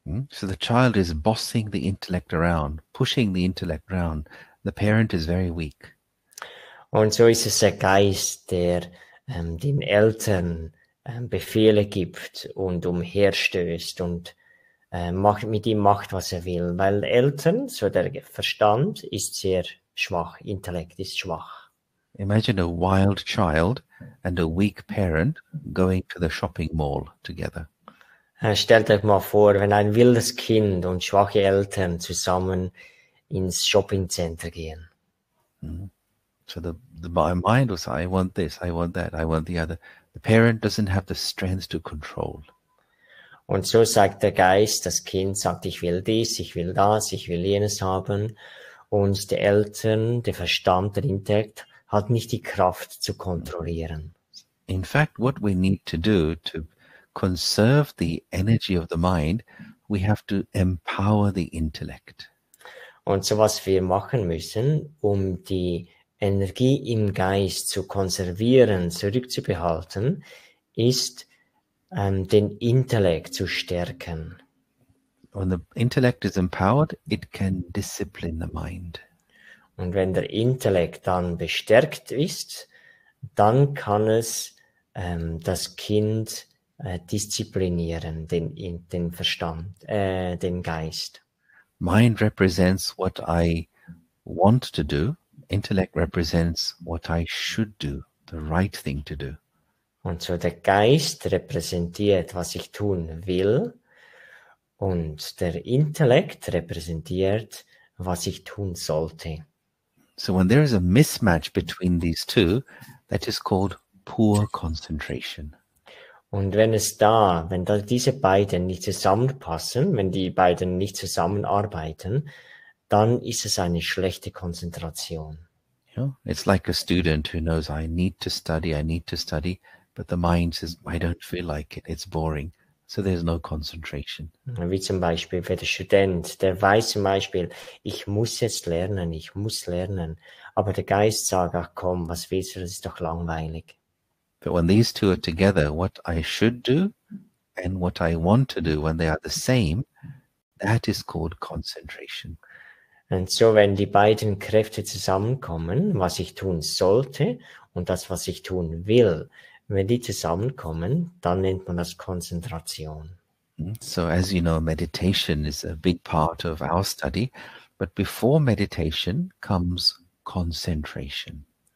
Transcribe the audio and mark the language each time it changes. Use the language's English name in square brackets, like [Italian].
[English] So the child is bossing the intellect around, pushing the intellect around. The parent is very weak. [German] Und so ist es der Geist, der den Eltern Befehle gibt und umherstößt und mit ihm macht, was er will. Weil Eltern, so der Verstand, ist sehr schwach, Intellekt ist schwach. [English] Imagine a wild child and a weak parent going to the shopping mall together. [German] Stellt euch mal vor, wenn ein wildes Kind und schwache Eltern zusammen ins Shoppingcenter gehen. [English] So the mind will say, I want this, I want that, I want the other. The parent doesn't have the strength to control. [German] Und so sagt der Geist, das Kind sagt, ich will dies, ich will das, ich will jenes haben. Und die Eltern, der Verstand, der Intellekt, hat nicht die Kraft zu kontrollieren. [English] In fact, what we need to do to conserve the energy of the mind, we have to empower the intellect. [German] Und so was wir machen müssen, um die Energie im Geist zu konservieren, zurückzubehalten, ist, den Intellekt zu stärken. [English] When the intellect is empowered, it can discipline the mind. [German] Und wenn der Intellekt dann bestärkt ist, dann kann es das Kind disziplinieren, den Verstand, den Geist. [English] Mind represents what I want to do. Intellect represents what I should do, the right thing to do. [German] Und so der Geist repräsentiert, was ich tun will, und der Intellekt repräsentiert, was ich tun sollte. [English] So when there is a mismatch between these two, that is called poor concentration. [German] Und wenn da diese beiden nicht zusammenpassen, wenn die beiden nicht zusammenarbeiten, dann ist es eine schlechte Konzentration. [English] You know, it's like a student who knows I need to study, but the mind says, I don't feel like it, it's boring. So there's no concentration. [German] Wie zum Beispiel für den Student, der weiß zum Beispiel, ich muss jetzt lernen, ich muss lernen. Aber der Geist sagt, ach komm, was willst du, das ist doch langweilig. [English] But when these two are together, what I should do and what I want to do, when they are the same, that is called concentration. [German] Und so, wenn die beiden Kräfte zusammenkommen, was ich tun sollte und das, was ich tun will, wenn die zusammenkommen, dann nennt man das Konzentration. [English] So as you know, meditation is a big part of our study, but before meditation comes concentration.